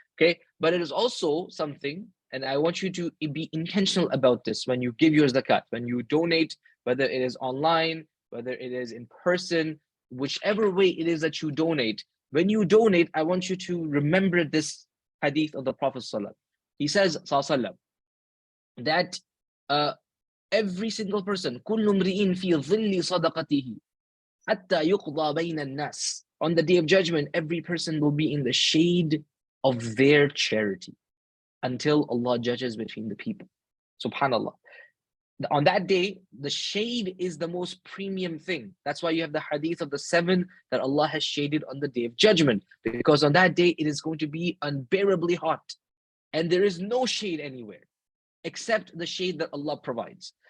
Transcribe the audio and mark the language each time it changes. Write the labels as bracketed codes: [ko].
[en] Okay, but it is also something, and I want you to be intentional about this when you give your zakat, when you donate, whether it is online, whether it is in person, whichever way it is that you donate. When you donate, I want you to remember this hadith of the Prophet ﷺ. He says, ﷺ, that every single person, [ar] كُلُّ امْرِئٍ فِي ظِلِّ صَدَقَتِهِ حَتَّى يُقْضَى بَيْنَ النَّاسِ. [en] On the day of judgment, every person will be in the shade of their charity until Allah judges between the people. Subhanallah. On that day, the shade is the most premium thing. That's why you have the hadith of the 7 that Allah has shaded on the day of judgment, because on that day it is going to be unbearably hot, and there is no shade anywhere except the shade that Allah provides.